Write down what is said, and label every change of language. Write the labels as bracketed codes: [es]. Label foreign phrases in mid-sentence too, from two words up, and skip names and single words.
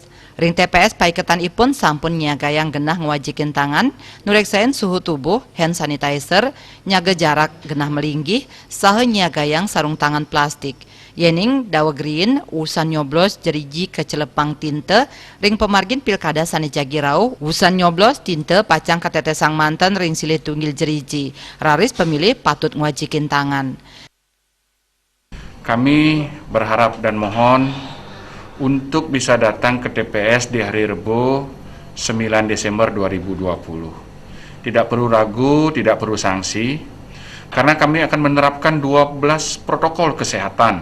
[ban] Ring TPS paiketan ipun sampun nyagayang genah ngwajikin tangan, nureksain suhu tubuh, [en] hand sanitizer, [ban] nyaga jarak genah melinggih, saha nyagayang sarung tangan plastik. Yening dawa green, usan nyoblos jeriji ke celepang tinte, ring pemargin pilkada sane jagi rauh, usan nyoblos tinte pacang ketetesang mantan ring silih tunggil jeriji. Raris pemilih patut ngwajikin tangan. [id] Kami berharap dan mohon untuk bisa datang ke TPS di hari Rebo 9 Desember 2020. Tidak perlu ragu, tidak perlu sanksi, karena kami akan menerapkan 12 protokol kesehatan.